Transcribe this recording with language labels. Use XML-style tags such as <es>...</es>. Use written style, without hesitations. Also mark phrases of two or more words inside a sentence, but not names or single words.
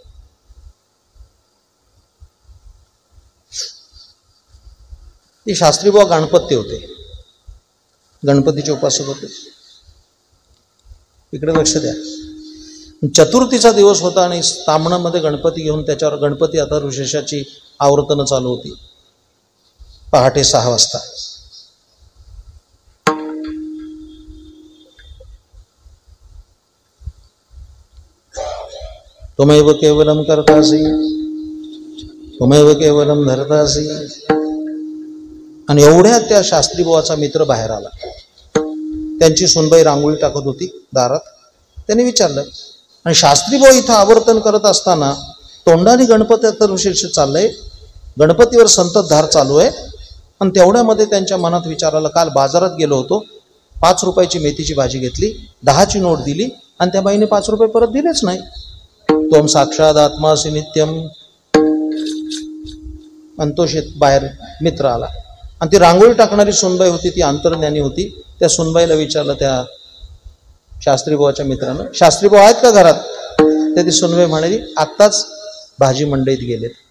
<mr>ते शास्त्री बुवा गणपती होते, गणपतीचे उपासक होते. इकडे लक्ष द्या. चतुर्थीचा दिवस होता आणि तामणामध्ये गणपती घेऊन त्याच्यावर गणपती अथर्वशीर्षाची आवर्तनं चालू होती पहाटे 6 वाजता.</mr> <sa>त्वमेव केवलम कर्तासि त्वमेव केवलम धर्तासि.</sa> <mr>आणि एवढ्या त्या शास्त्री बुवाचा मित्र बाहेर आला. त्यांची सुनबाई रांगोळी टाकत होती दारात. त्यांनी विचारलं, आणि शास्त्री बुवा इथं आवर्तन करत असताना तोंडाने गणपती अथर्वशीर्ष चाललंय, गणपतीवर संततधार चालू आहे, आणि तेवढ्यामध्ये त्यांच्या मनात विचार आला, काल बाजारात गेलो होतो, 5 रुपयाची मेथीची भाजी घेतली, 10ची नोट दिली आणि त्या बाईने 5 रुपये परत दिलेच नाही.</mr> <sa>त्वम साक्षात आत्मासि नित्यम.</sa> <mr>आणि तो बाहेर मित्र आला, आणि ती रांगोळी टाकणारी सुनबाई होती, ती अंतर्ज्ञानी होती. त्या सुनबाईला विचारलं त्या शास्त्रीभावाच्या मित्रानं, शास्त्रीभाऊ आहेत का घरात? त्या ती सुनबाई म्हणाली, आत्ताच भाजी मंडईत गेलेत.</mr>